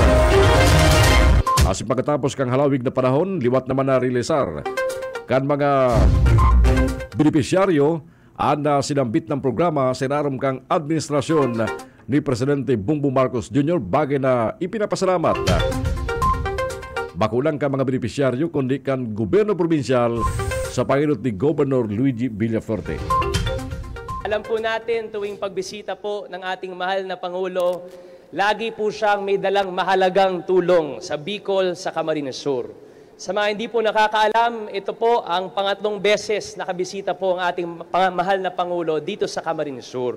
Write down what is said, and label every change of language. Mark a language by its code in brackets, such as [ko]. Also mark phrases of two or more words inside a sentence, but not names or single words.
[bik] Asin pagkatapos kang halawig na panahon, liwat naman na rilisar kan mga benepisyaryo ang sinambit ng programa sinaram kang administrasyon ni Presidente Bongbong Marcos Jr. bagay na ipinapasalamat. Bakulang ka mga benepisyaryo kundi kan gobyerno probinsyal sa panginut ni Governor Luigi Villaferte. [tl] Alam po natin tuwing pagbisita po ng ating mahal na Pangulo, lagi po siyang may dalang mahalagang tulong sa Bicol, sa Camarines Sur. Sa mga hindi po nakakaalam, ito po ang pangatlong beses nakabisita po ang ating mahal na Pangulo dito sa Camarines Sur.